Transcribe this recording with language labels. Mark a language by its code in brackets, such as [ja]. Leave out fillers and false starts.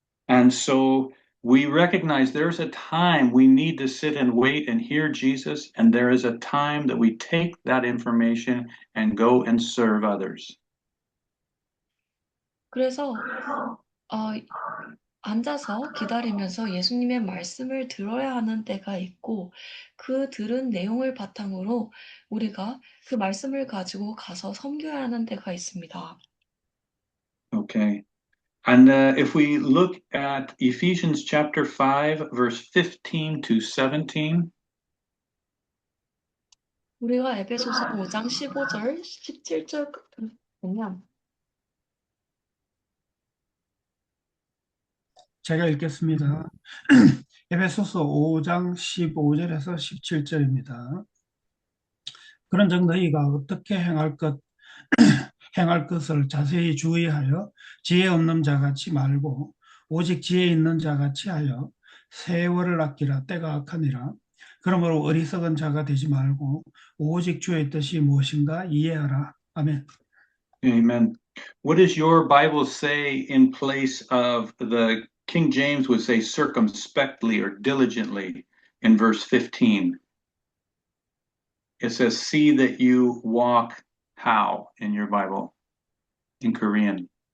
[en] And so we recognize there's a time we need to sit and wait and hear Jesus, and there is a time that we take that information and go and serve others. [ko] 그래서 어, 앉아서 기다리면서 예수님의 말씀을 들어야 하는 때가 있고 그 들은 내용을 바탕으로 우리가 그 말씀을 가지고 가서 섬겨야 하는 때가 있습니다. [en] Okay. And if we look at Ephesians chapter 5, verse 15 to 17, [ko] 우리가 에베소서 5장 15절, 17절 보면 제가 읽겠습니다. 에베소서 5장 15절에서 17절입니다. 그런즉 너희가 어떻게 행할 것을 자세히 주의하여 지혜 없는 자같이 말고 오직 지혜 있는 자같이 하여 세월을 아끼라. 때가 악하니라. 그러므로 어리석은 자가 되지 말고 오직 주의 뜻이 무엇인가 이해하라. 아멘. [en] amen. What does your Bible say in place of the King James would say circumspectly or diligently in verse 15? It says, see that you walk how in your Bible in Korean.